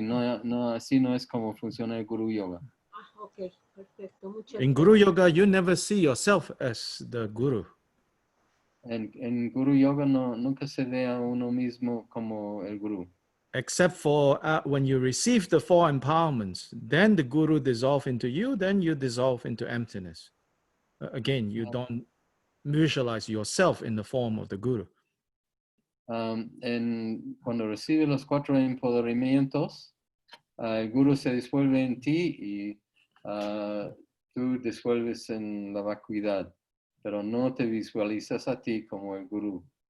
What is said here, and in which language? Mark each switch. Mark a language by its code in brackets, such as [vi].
[es] Así no es como funciona el Guruyoga. Ok, perfecto. Muchas [en] In Guruyoga, you never see yourself as the Guru. [es] En Guruyoga nunca se ve a uno mismo como el Guru. [en] Except for when you receive the four empowerments, then the Guru dissolves into you, then you dissolve into emptiness. Again, you don't visualize yourself in the form of the Guru. [es] Cuando recibe los 4 empoderamientos, el Guru se disuelve en ti y tú disuelves en la vacuidad, pero no te visualizas a ti como el Guru.